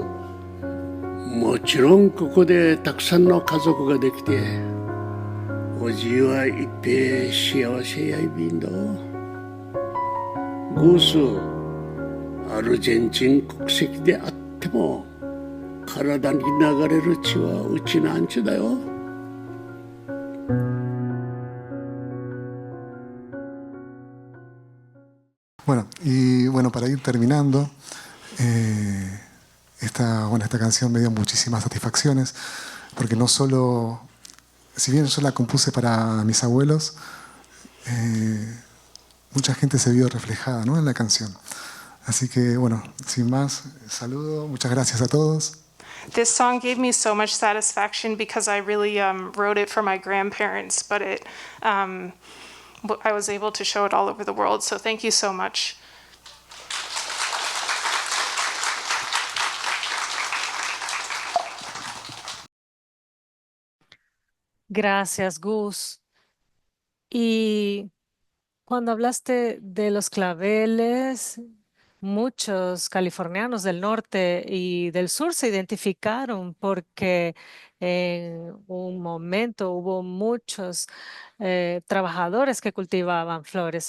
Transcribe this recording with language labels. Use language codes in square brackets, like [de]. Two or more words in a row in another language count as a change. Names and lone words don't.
[ja] もちろんここでたくさんの家族ができて、おじいは [ryu] 一平幸せやいびんど。 [ja] ゴース、アルゼンチン国籍であっても体に流れる血はうちなんちゅだよ。 [es] Bueno, para ir terminando, esta canción me dio muchísimas satisfacciones, porque no solo, si bien yo la compuse para mis abuelos, mucha gente se vio reflejada, ¿no?, en la canción. Así que, bueno, sin más, saludo, muchas gracias a todos. [en] This song gave me so much satisfaction because I really wrote it for my grandparents, but I was able to show it all over the world, so thank you so much. [es] Gracias, Gus. Y cuando hablaste de los claveles, muchos californianos del norte y del sur se identificaron porque en un momento hubo muchos trabajadores que cultivaban flores.